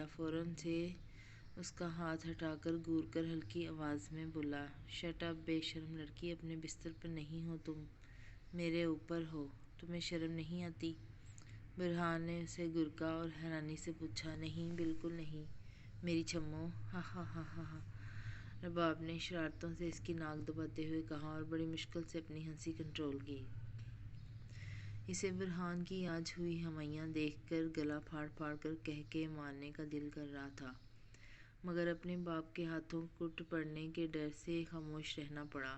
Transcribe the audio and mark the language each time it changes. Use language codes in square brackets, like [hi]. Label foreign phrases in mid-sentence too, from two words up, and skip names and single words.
[ur] فوراً سے اس کا ہاتھ ہٹا کر گور کر ہلکی آواز میں بولا، [en] shut up [ur] بے شرم لڑکی، اپنے بستر پر نہیں ہو تم، میرے اوپر ہو، تمہیں شرم نہیں آتی؟ برہان نے اسے گرکا اور حیرانی سے پوچھا، نہیں بالکل نہیں میری چھمو، ہا ہا ہا ہا ہا۔ رباب نے شرارتوں سے اس کی ناک دباتے ہوئے کہا اور بڑی مشکل سے اپنی ہنسی کنٹرول کی۔ اسے برہان کی آج ہوئی ہمایاں دیکھ کر گلا پھاڑ پھاڑ کر کہکے مارنے کا دل کر رہا تھا، مگر اپنے باپ کے ہاتھوں کٹ پڑنے کے ڈر سے خاموش رہنا پڑا۔